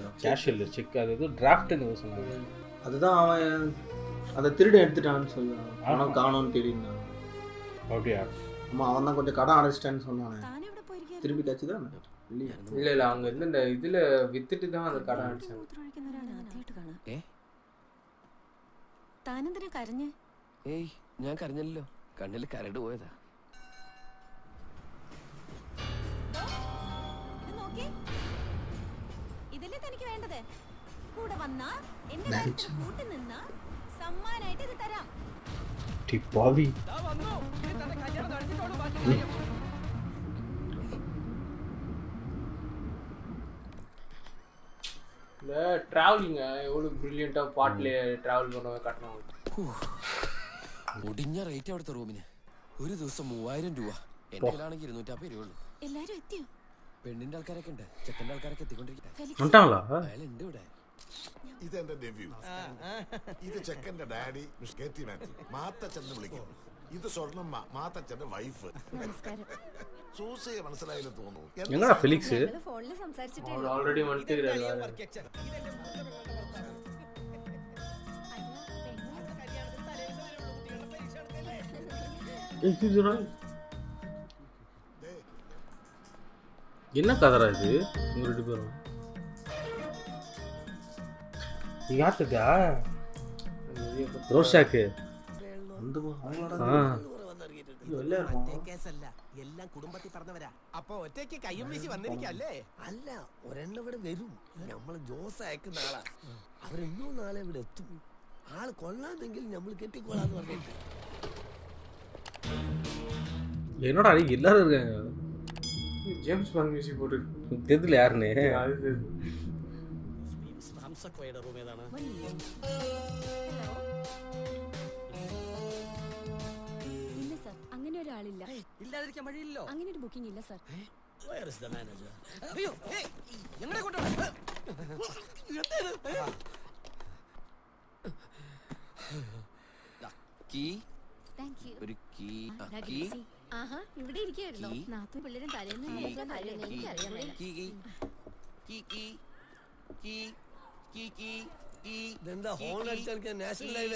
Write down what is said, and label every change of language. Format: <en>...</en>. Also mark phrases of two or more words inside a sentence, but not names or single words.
<ta>கேஷ் இல்லை, செக். அது ஏதோ டிராஃப்ட்னு சொன்னாங்க. அதுதான் அவன் அதை திருட எடுத்துட்டான்னு சொல்லுவான். ஆனால் காணோன்னு தெரியும்னா. அப்படியா? ஆமாம், அவன் தான் கொஞ்சம் கடன் அடைச்சிட்டான்னு சொன்னானே. திருப்பி காய்ச்சி தான் இல்லை இல்லை, அவங்க வந்து இந்த இதில் வித்துட்டு தான் அந்த கடன் அடிச்சாங்க.</ta> <ml>താനെന്തിനാ കരഞ്ഞേ? ഏയ്, ഞാൻ കരഞ്ഞല്ലോ. കണ്ണിൽ കരട് പോയതാ. ഇതല്ലേ തനിക്ക് വേണ്ടത്? കൂടെ വന്നാ എന്റെ കൂട്ടി നിന്നാ സമ്മാനായിട്ട് ഇത് തരാം. പാവി.</ml> <ta>இந்த ட்ராவலிங்க எவ்வளோ ப்ரில்லியண்ட்டாக பாட்டில் ட்ராவல் பண்ண காட்டினாங்க.</ta> <ml>മുടിഞ്ഞ റേറ്റ് അവിടുത്തെ റൂമിന്. ഒരു ദിവസം 3000 രൂപ. എന്റെ കയ്യിലാണെങ്കിൽ 250 രൂപ ഉള്ളൂ. എല്ലാരും എത്തിയോ? പെണ്ണിന്റെ ആൾക്കാരൊക്കെ ഉണ്ട്, ചെക്കൻ്റെ ആൾക്കാരൊക്കെ എത്തിക്കൊണ്ടിരിക്കട്ടെ. ഇതെന്റെ ഡെബ്യൂ. ഇത് ചെക്കന്റെ ഡാഡി മിസ് കെ.ടി. മാത്യു. മാത്തച്ഛൻ വിളിക്കും. ഇത് സ്വർണ്ണമ്മ, മാത്തച്ഛന്റെ വൈഫ്. സൂസയെ മനസ്സിലായില്ല തോന്നുന്നു. എങ്ങനാ ഫെലിക്സ്? ഫോണിൽ സംസാരിച്ചിട്ടേ ഓൾറെഡി</ml> <ta>என்ன கதரா இது? உங்க 2 பேரும் யாருக்கா? ரோஷாக்கு</ta> <ml>എല്ലാം കുടുംബത്തിൽ പറഞ്ഞവരാ. അപ്പൊ ഒറ്റയ്ക്ക് കയ്യും വീശി വന്നിരിക്കല്ലേ? അല്ല, ഒരെണ്ണം ഇവിടെ വരും. നമ്മള് ജോസ് അയക്കുന്ന ആളാ. അവരെന്നോ നാളെ ഇവിടെ എത്തും. ആള് കൊള്ളാമെങ്കിൽ നമ്മൾ കെട്ടിക്കോളാന്ന് പറഞ്ഞിട്ട്.</ml> <ta>என்னோட அடி எல்லாரும் இருக்காங்க. ஜேம்ஸ் பாண்ட் மியூசிக் போட்டு தெரியல யாருன்னு.</ta> <ml>ഹംസക്കോയുടെ റൂം ഏതാണ്? ഇല്ല സർ, അങ്ങനെ ഒരാളില്ല. ഇല്ലാതിരിക്കാൻ വഴിയില്ലോ. അങ്ങനെ ഒരു ബുക്കിംഗ് ഇല്ല സർ.</ml> <en>Where is the manager?</en> <ml>അയ്യോ, എങ്ങനെ കൊണ്ടുപോകണം? കീ, ഒരു കീ. കീ ആഹാ, ഇവിടെ ഇരിക്കുകയായിരുന്നോ? നാത്തും പിള്ളേരും തലേന്ന് ഇതെന്താ ഹോൺ അടിച്ചാൽ</ml> <en>national highway?</en>